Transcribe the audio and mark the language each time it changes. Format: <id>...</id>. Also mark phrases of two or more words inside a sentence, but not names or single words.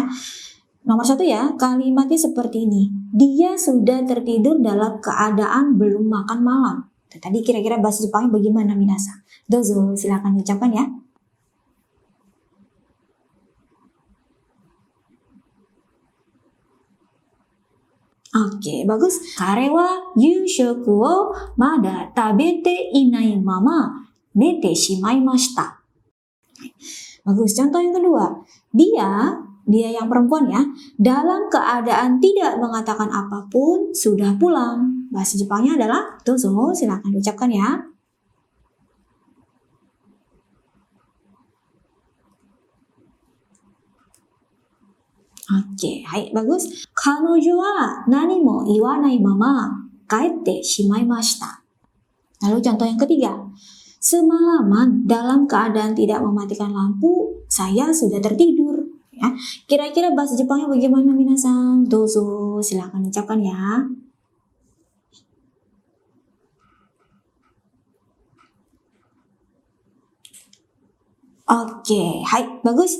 <id>Nomor 1 ya, kalimatnya seperti ini. Dia sudah tertidur dalam keadaan belum makan malam. Tadi kira-kira bahasa Jepangnya bagaimana minasan? Dozo, silakan ucapkan ya. Oke, bagus.</id> <ja>彼は夕食をまだ食べていないまま寝てしまいました.</ja> <id>Bagus. Contoh yang kedua. Dia yang perempuan ya, dalam keadaan tidak mengatakan apapun sudah pulang. Bahasa Jepangnya adalah dozo, silakan ucapkan ya. Oke, hai, bagus.</id> <ja>彼女は何も言わないまま帰ってしまいました.</ja> <id>Lalu contoh yang ketiga. Semalaman dalam keadaan tidak mematikan lampu, saya sudah tertidur. Ya, kira-kira bahasa Jepangnya bagaimana minasan? Dozo, silakan ucapkan ya. Oke, hai, bagus.</id>